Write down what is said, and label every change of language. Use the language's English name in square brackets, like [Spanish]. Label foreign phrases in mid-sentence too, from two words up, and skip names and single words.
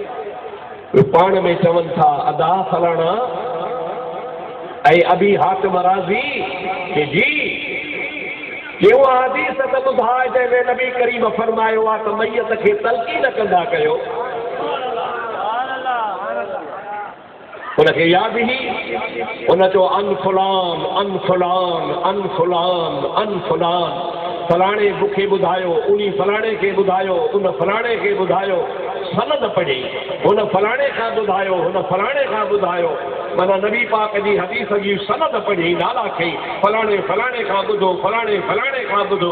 [Sindhi] पाण में चवनि था अदा फलाणा ऐं अबी हातिम राज़ी के जी जो हदीस त ॿुधाए जंहिंमें नबी करीम फरमायो आहे त मैयत खे तलक़ीन कंदा कयो। उनखे यादि ई उन जो [Arabic] عن فلان عن فلان عن فلان عن فلان [Sindhi] अन फलान अन फलान, फलाणे मूंखे ॿुधायो, उन फलाणे खे ॿुधायो, उन फलाणे खे ॿुधायो, सनद पढ़ी हुन फलाणे खां ॿुधायो, हुन फलाणे खां ॿुधायो। माना नबी पाक जी हदीस जी सनद पढ़ी, नाला खई, फलाणे फलाणे खां ॿुधो, फलाणे फलाणे खां ॿुधो।